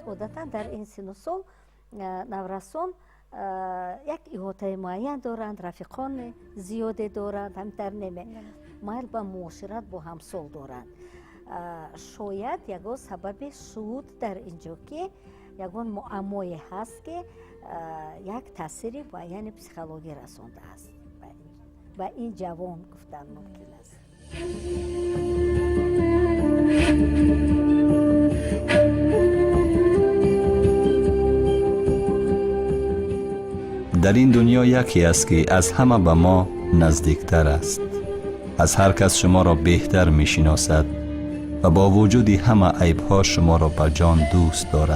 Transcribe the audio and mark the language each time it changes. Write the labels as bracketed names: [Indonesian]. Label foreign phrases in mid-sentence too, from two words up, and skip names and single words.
[Tajik] одатан дар ин сину сол наврасон як иҳотаи муайян доранд, рафиқони зиёде доранд, ҳамтар майл ба муошират бо ҳамсол доранд. шояд ягон сабаби шуд дар инҷо ки ягон муаммое ҳаст ки як таъсири муайяни психологӣ расондааст ба ин ҷавон гуфтан мумкин аст. [Persian] در این دنیا یکی است که از همه به ما نزدیکتر است. از هر کس شما را بهتر می شناسد و با وجود همه عیبها شما را به جان دوست دارد.